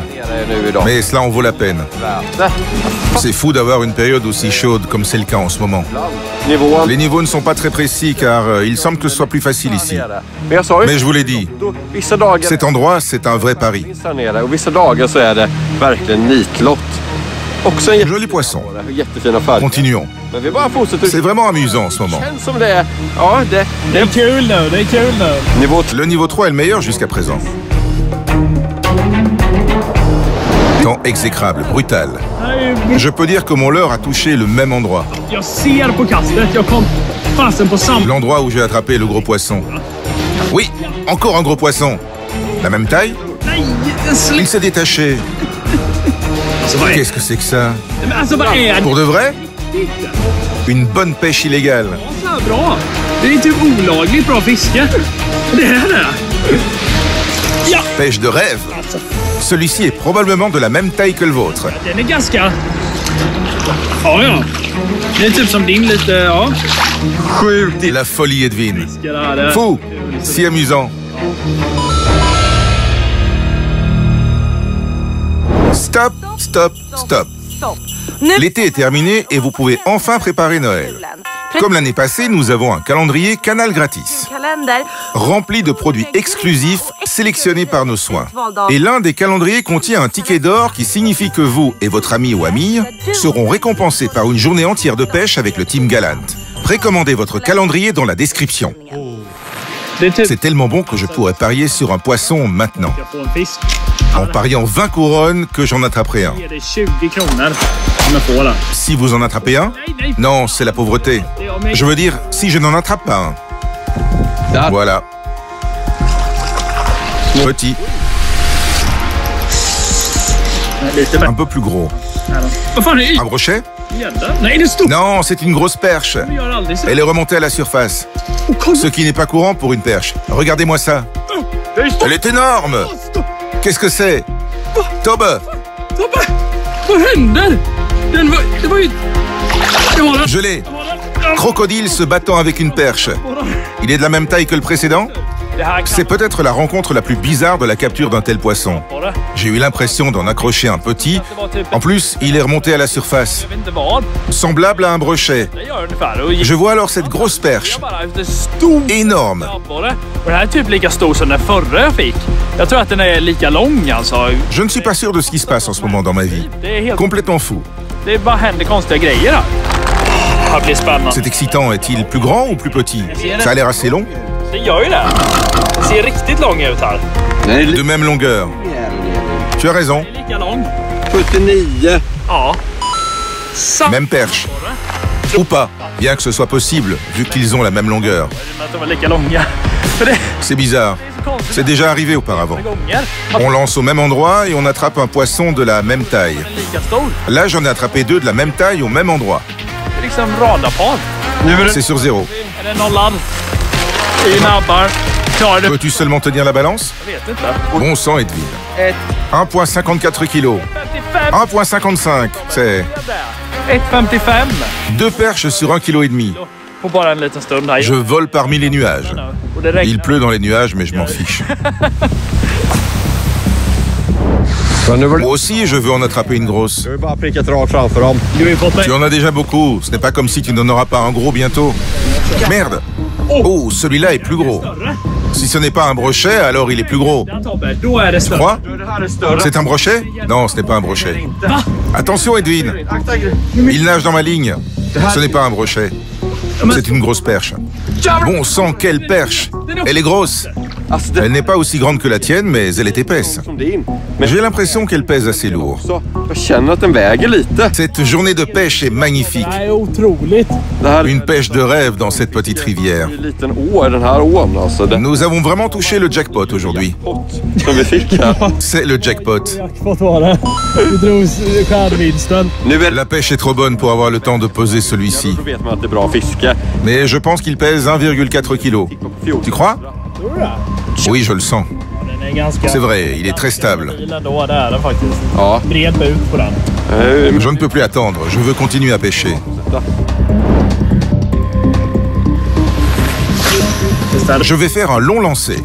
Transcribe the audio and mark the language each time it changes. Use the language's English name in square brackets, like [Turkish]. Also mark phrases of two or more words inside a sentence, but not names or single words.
[French] Mais cela en vaut la peine. C'est fou d'avoir une période aussi chaude comme c'est le cas en ce moment. Les niveaux ne sont pas très précis car il semble que ce soit plus facile ici. Mais je vous l'ai dit, cet endroit, c'est un vrai pari. [Swedish] Också en [French] Joli poisson. [Swedish] jättefina färger. [French] Continuons. [Swedish] Men vi bara fortsätter. [French] C'est vraiment amusant en ce moment. [Swedish] Känns som det är. Ja, det Det är kul nu, det är kul nu. nivå [French] Le niveau 3 est le meilleur jusqu'à présent. Temps exécrable, brutal. [Swedish] Nej, [French] Je peux dire que mon leurre a touché le même endroit. [Swedish] jag ser på kastet, jag kom fasen på samma... [French] L'endroit où j'ai attrapé le gros poisson. Oui, encore un gros poisson. La même taille? [Swedish] Nej, jag [French] Il s'est détaché. [Swedish] Alltså vad är... [French] Qu'est-ce que c'est que ça? [Swedish] Men alltså vad är det? [French] Pour de vrai? [Swedish] Titta, [French] Une bonne pêche illégale. [Swedish] så här bra. Det är typ olagligt bra fiske. Det är det. Ja, [French] Pêche de rêve. [Swedish] alltså [French] Celui-ci est probablement de la même taille que le vôtre. [Swedish] den är ganska... Ja, ja. Det är typ som din lite, ja. sjukt. [French] La folie Edwin. [Swedish] Fiske där, det. [French] Fou, si amusant. Stop, stop, stop. L'été est terminé et vous pouvez enfin préparer Noël. Comme l'année passée, nous avons un calendrier Canal gratis, rempli de produits exclusifs sélectionnés par nos soins. Et l'un des calendriers contient un ticket d'or qui signifie que vous et votre ami ou amie seront récompensés par une journée entière de pêche avec le Team Galant. Précommandez votre calendrier dans la description. [Swedish] Det är typ... [French] C'est tellement bon que je pourrais parier sur un poisson maintenant. [Swedish] Jag får en fisk. [French] En pariant 20 couronnes que j'en attraperai un. [Swedish] Ger dig 20 kronor om jag får den. [French] Si vous en attrapez un? [Swedish] Nej, nej. [French] Non, c'est la pauvreté. [Swedish] Det är av mig. [French] Je veux dire, si je n'en attrape pas un. [Swedish] Där. [French] Voilà. Petit, [Swedish] Lite [French] un peu plus gros. [Swedish] Vad fan är [French] Un brochet? [Swedish] gädda? Nej, det är stort. [French] Non, c'est une grosse perche. [Swedish] Det gör aldrig så. [French] Elle est remontée à la surface. [Swedish] Och kolla. [French] Ce qui n'est pas courant pour une perche. Regardez-moi ça. [Swedish] Det är stort. [French] Elle est énorme. [Swedish] Stopp. [French] Qu'est-ce que c'est? [Swedish] Tobbe, Tobbe, vad händer? Den var... Det var ju... Det var den. [French] je l'ai. Crocodile se battant avec une perche. Il est de la même taille que le précédent? [Swedish] Det här [French] C'est [Swedish] kan... [French] peut-être la rencontre la plus bizarre de la capture d'un tel poisson. [Swedish] Bara. [French] J'ai eu l'impression d'en accrocher un petit. [Swedish] Det var typ... [French] En plus, il est remonté à la surface, [Swedish] Jag vet inte vad. [French] semblable à un brochet. [Swedish] Det gör ungefär. Och [French] Je vois alors cette grosse perche, [Swedish] jag bara... Det är stor... [French] énorme. [Swedish] Abborre. Och den här är typ lika stor som den förra jag fick. Jag tror att den är lika lång alltså. [French] Je ne suis pas sûr de ce qui se passe en ce moment dans ma vie. [Swedish] Det är helt... [French] Complètement fou. [Swedish] Det bara händer konstiga grejer här. Det blir spännande. [French] C'est excitant. Est-il plus grand ou plus petit? Ça a l'air assez long. [Swedish] Det gör ju det. Det ser riktigt lång ut här. Den är [French] De même longueur. Tu as raison. [Swedish] Det är lika lång. 79. Ja. Samma. [French] Même perche. Ou pas, bien que ce soit possible, vu qu'ils ont la même longueur. [Swedish] Att de var lika långa. För det [French] C'est bizarre. [Swedish] är så konstigt. [French] C'est déjà arrivé auparavant. [Swedish] Gånger. [French] On lance au même endroit et on attrape un poisson de la même taille. [Swedish] Den är lika stor. [French] Là, j'en ai attrapé deux de la même taille au même endroit. [Swedish] Det är liksom radarpar. Nu är det... [French] C'est sur zéro. [Swedish] Är det nollad? I nabbar. Klarar du? [French] Peux-tu seulement tenir la balance? [Swedish] Jag vet inte. [French] Bon sang, Edwin. [Swedish] Ett. 1,54 kg. 55. [French] 1,55. C'est 1,55. deux perches sur 1,5 kg. [Swedish] På bara en liten stund här. [French] Je vole parmi les nuages. [Swedish] Och det regnar. [French] Il pleut dans les nuages, mais je m'en fiche. [Swedish] Så nu var det... [French] Moi aussi, je veux en attraper une grosse. [Swedish] Du har ju bara prickat rakt framför dem. Du har ju fått mig. [French] Tu en as déjà beaucoup. Ce n'est pas comme si tu n'en auras pas un gros bientôt. Merde. Oh, celui-là est plus gros. Si ce n'est pas un brochet, alors il est plus gros. [Swedish] Den Tobbe, då är det större. [French] Crois? [Swedish] Det här är större. [French] C'est un brochet? Non, ce n'est pas un brochet. [Swedish] Va? [French] Attention, Edwin. [Swedish] Akta, [French] Il nage dans ma ligne. Ce n'est pas un brochet. C'est une grosse perche. Bon sang, quelle perche! Elle est grosse. [Swedish] alltså det [French] Elle n'est pas aussi grande que la tienne, mais elle est épaisse. [Swedish] som din. Men [French] J'ai l'impression qu'elle pèse assez lourd. [Swedish] så, jag känner att den väger lite. [French] Cette journée de pêche est magnifique. [Swedish] Det är otroligt. Det här [French] Une pêche de rêve dans cette petite rivière. [Swedish] är en liten å i den här ån alltså. Den [French] Nous avons vraiment touché le jackpot aujourd'hui. [Swedish] pott som vi fick här. [French] C'est le jackpot. [Swedish] Jackpot var det. Vi drog stjärnvinsten. Nu är det... [French] La pêche est trop bonne pour avoir le temps de poser celui-ci. [Swedish] Då vet man att det är bra fiske. [French] Mais je pense qu'il pèse 1,4 kg. Tu crois? [Swedish] Tror du det? [French] Oui, je le sens. [Swedish] Den är ganska... [French] C'est vrai, il est très stable. [Swedish] stabil ändå, det är den faktiskt. Ja. Bred buk på den. [French] Je ne peux plus attendre, je veux continuer à pêcher. Je vais faire un long lancer.